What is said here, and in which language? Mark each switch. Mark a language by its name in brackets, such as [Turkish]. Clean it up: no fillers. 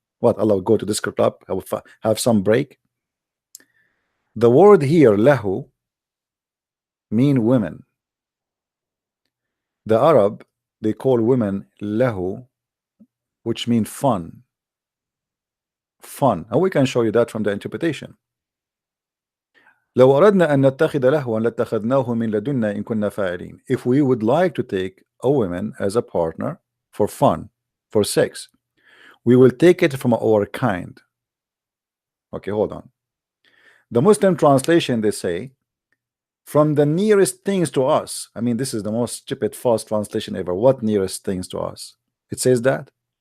[English] What, Allah would go to disco club, have some break? The word here, lahu, mean women. The Arab, they call women lahu, which mean fun. And we can show you that from the interpretation. [Arabic] لو أردنا أن نتخذ لهوا لاتخذناه من لدنا إن كنا فاعلين. [English] If we would like to take a woman as a partner for fun, for sex, we will take it from our kind. Okay, hold on. The Muslim translation, they say, from the nearest things to us. I mean, this is the most stupid false translation ever. What nearest things to us? It says that.